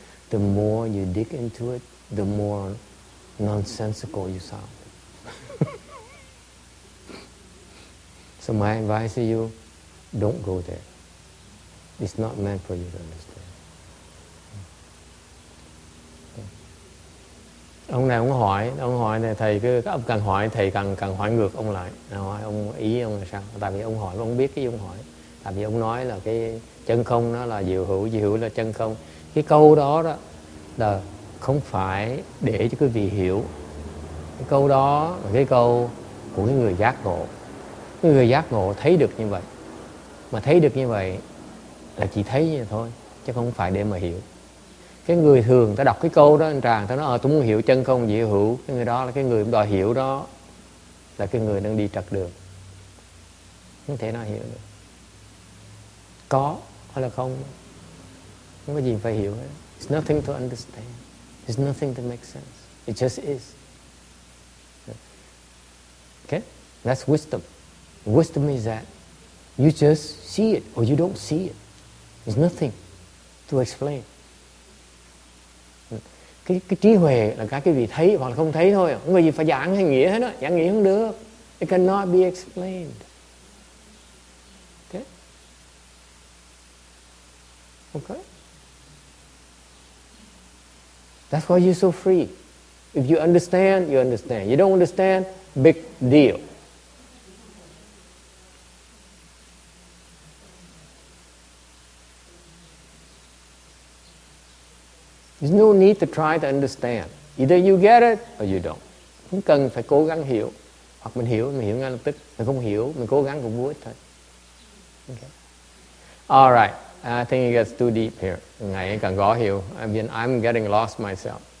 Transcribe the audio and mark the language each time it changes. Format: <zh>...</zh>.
<en>The more you dig into it, the more nonsensical you sound. So my advice to you, don't go there. It's not meant for you to understand.</en> <vi>Ông này ông hỏi này thầy cứ ông cần hỏi thầy cần hỏi ngược ông lại. Hỏi ông ý ông là sao? Tại vì ông hỏi ông biết cái ông hỏi. Tại vì ông nói là cái chân không nó là diệu hữu là chân không. Cái câu đó là không phải để cho quý vị hiểu. Cái câu đó là cái câu của cái người giác ngộ. Cái người giác ngộ thấy được như vậy. Mà thấy được như vậy là chỉ thấy như vậy thôi, chứ không phải để mà hiểu. Cái người thường ta đọc cái câu đó anh Tràng ta nói tôi muốn hiểu chân không diệu hữu, cái người đó là cái người đòi hiểu đó là cái người đang đi trật đường, không thể nào hiểu được. Có hay là không có gì phải hiểu hết.</vi> <en>It's nothing to understand. It's nothing to make sense. It just is. Okay? That's wisdom. Wisdom is that you just see it or you don't see it. There's nothing to explain.</en> <vi>Cái trí huệ là các quý vị thấy hoặc là không thấy thôi. Không có gì phải giảng hay nghĩa hết đó. Giảng nghĩa không được.</vi> <en>It cannot be explained. Okay? Okay? That's why you're so free. If you understand, you understand. You don't understand, big deal. There's no need to try to understand. Either you get it or you don't.</en> <vi>Không cần phải cố gắng hiểu. Hoặc mình hiểu ngay lập tức. Mình không hiểu, mình cố gắng cũng vô ích thôi.</vi> <en>Okay. All right. I think it gets too deep here.</en> <vi>Ngày càng gõ hiểu.</vi> <en>I'm getting lost myself.</en>